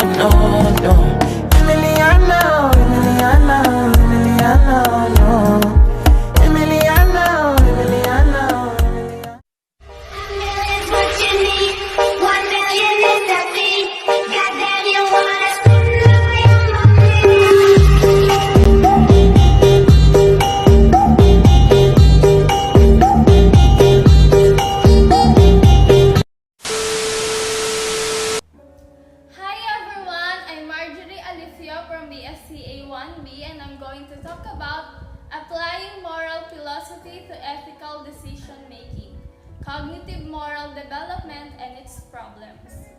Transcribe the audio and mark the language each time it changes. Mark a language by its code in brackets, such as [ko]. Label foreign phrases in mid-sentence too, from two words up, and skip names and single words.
[en] no, no. Emiliano, Emiliano, Emiliano, no. Emiliano, Emiliano, Emiliano. Millions what you need, 1 million is the fee. Goddamn, you wanna spend all your money. Hi everyone, I'm Marjorie Alicia from BSCA 1B and I'm going to talk about applying moral philosophy to ethical decision making, cognitive moral development and its problems.